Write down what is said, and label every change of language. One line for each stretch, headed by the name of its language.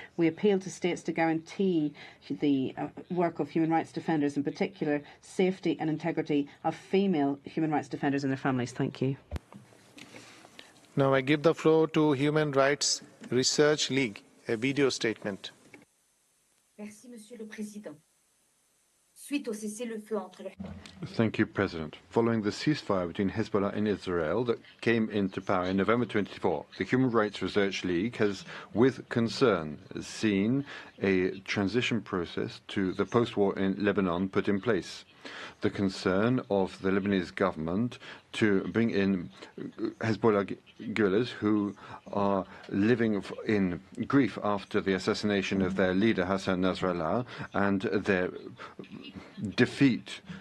English: We appeal to states to guarantee the work of human rights defenders, in particular safety and integrity of female human rights defenders and their families. Thank you. Now I give the floor to Human Rights Research League. A video statement.
French: Merci, Monsieur le Président. Suite au cessez-le-feu entre les...
English: Thank you, President. Following the ceasefire between Hezbollah and Israel that came into power in November 24, the Human Rights Research League has, with concern, seen a transition process to the post-war in Lebanon put in place. The concern of the Lebanese government to bring in Hezbollah guerrillas who are living in grief after the assassination of their leader Hassan Nasrallah and their defeat